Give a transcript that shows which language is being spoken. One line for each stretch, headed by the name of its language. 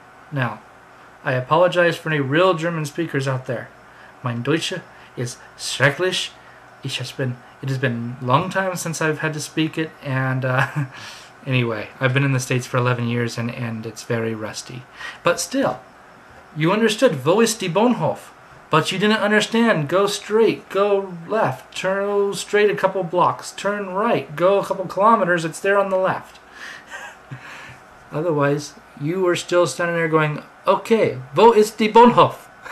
English: Now, I apologize for any real German speakers out there.
German: Mein Deutsche is schrecklich.
English: It has been a long time since I've had to speak it, and anyway, I've been in the States for 11 years, and it's very rusty. But still, you understood
German: "Wo ist die Bahnhof?"
English: But you didn't understand "go straight, go left, turn straight a couple blocks, turn right, go a couple kilometers, it's there on the left." Otherwise, you were still standing there going, "Okay,
German: wo ist die Bahnhof?"